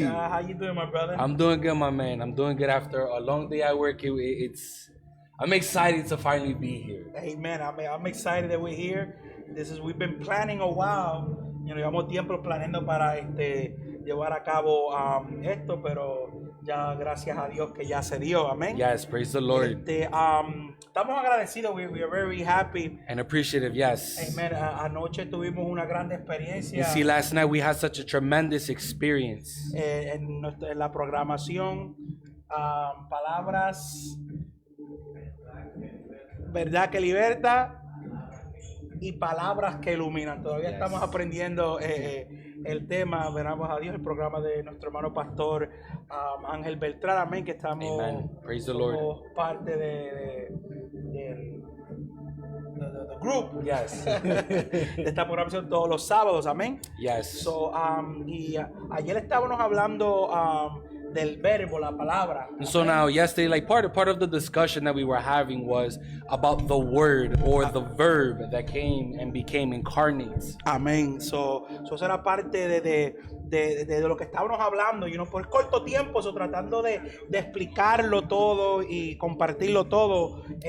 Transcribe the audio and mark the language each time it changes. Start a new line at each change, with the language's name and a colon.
English: How you doing, my brother? I'm doing good, my man. I'm doing good after a long day at work. I'm excited to finally be here. Amen. I'm excited that we're here. We've been planning a while.
Spanish: Llevamos tiempo planeando para llevar a cabo esto, pero ya gracias a Dios que ya se dio. Amén.
English: Yes, praise the Lord.
Spanish: Estamos agradecidos.
English: We are very happy. And appreciative, yes. Amen.
Spanish: Anoche tuvimos una gran experiencia.
English: You see, last night we had such a tremendous experience.
Spanish: En la programación, palabras, verdad que liberta y palabras que iluminan. Todavía estamos aprendiendo el tema, veramos a Dios, el programa de nuestro hermano pastor Ángel Beltrán, amén, que estamos
English: Praise the Lord.
Spanish: Parte del group,
English: Yes.
Spanish: de esta programación todos los sábados, amén.
English: Yes.
Spanish: Y ayer estábamos hablando del verbo, la palabra.
English: So now, yesterday, like part of the discussion that we were having was about the word or the verb that came and became incarnate.
Spanish: Amén. So eso era parte de lo que estábamos hablando, por corto tiempo, tratando de explicarlo todo y compartirlo todo.